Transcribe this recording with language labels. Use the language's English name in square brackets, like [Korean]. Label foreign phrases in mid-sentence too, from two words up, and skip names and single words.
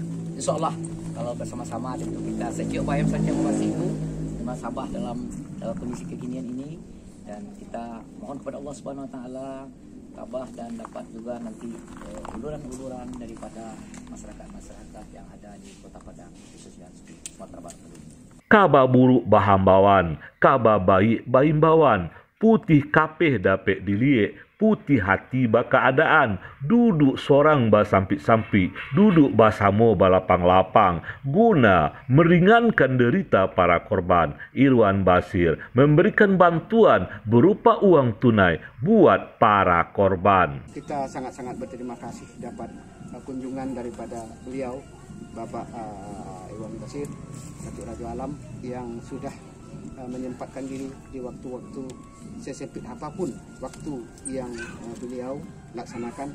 [Indonesian] Insya Allah kalau bersama-sama tentu kita sejuk bayam saja membantu sabar dalam kondisi kekinian ini, dan kita mohon kepada Allah Subhanahu Wa Taala tabah dan dapat juga nanti uluran-uluran daripada masyarakat yang ada di Kota Padang, khususnya Sumatera Barat. [Minangkabau] Kaba buruk bahambawan, kaba baik baimbawan, putih kapeh dapet diliek, putih hati keadaan, duduk sorang basampi-sampi, duduk basamo balapang-lapang, [Indonesian] guna meringankan derita para korban. Irwan Basir memberikan bantuan berupa uang tunai buat para korban. Kita sangat-sangat berterima kasih dapat kunjungan daripada beliau, Bapak Irwan Basir, Datuk Raja Alam, yang sudah menyempatkan diri di waktu-waktu sesempit apapun waktu yang beliau laksanakan.